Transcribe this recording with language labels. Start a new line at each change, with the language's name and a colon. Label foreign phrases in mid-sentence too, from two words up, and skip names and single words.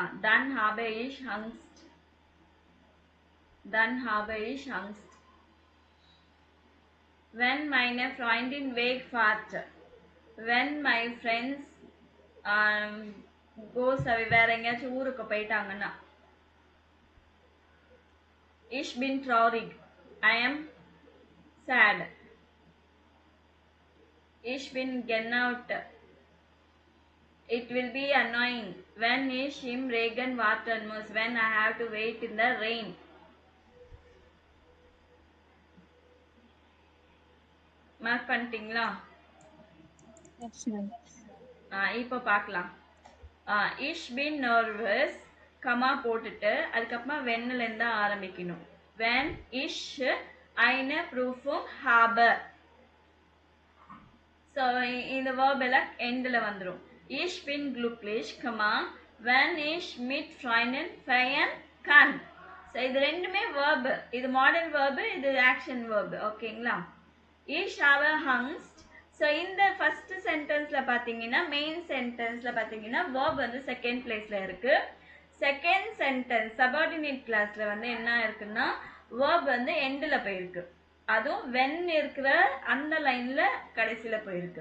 German: Dann habe ich Angst, dann habe ich Angst. When meine Freundin wegfahrt,
English: when my friends goes away,
Tamil: வேற எங்கேயாச்சும் ஊருக்கு போயிட்டாங்கன்னா.
German: Ich bin traurig,
English: I am sad.
German: Ich bin genervt,
English: it will be annoying.
German: When ich im Regen warten muss,
English: when I have to wait in the rain.
Tamil: மார்க் பண்ணிட்டீங்களா? இப்போ பார்க்கலாம்.
German: ich bin nervous
Tamil: கமா போட்டுட்டு அதுக்கப்புறமா வென்னில் இருந்து ஆரம்பிக்கணும்.
German: when ich eine Prüfung habe.
Tamil: ஸோ இந்த வேர்ப் எல்லாம் எண்டில் வந்துடும்.
German: ich bin glücklich கமா when ich mit Freunden feiern kann.
Tamil: ஸோ இது ரெண்டுமே verb. இது
English: model verb,
Tamil: இது
English: action verb.
Tamil: ஓகேங்களா?
German: ich habe Angst.
Tamil: ஸோ இந்த
English: first sentence-la
Tamil: பார்த்தீங்கன்னா
English: main sentence-la
Tamil: பார்த்தீங்கன்னா verb வந்து
English: second place-la
Tamil: இருக்கு.
English: second sentence subordinate clause-la
Tamil: வந்து என்ன இருக்குன்னா verb வந்து எண்ட்ல போயிருக்கு. அதுவும் when இருக்கிற அந்த லைன்ல கடைசியில போயிருக்கு.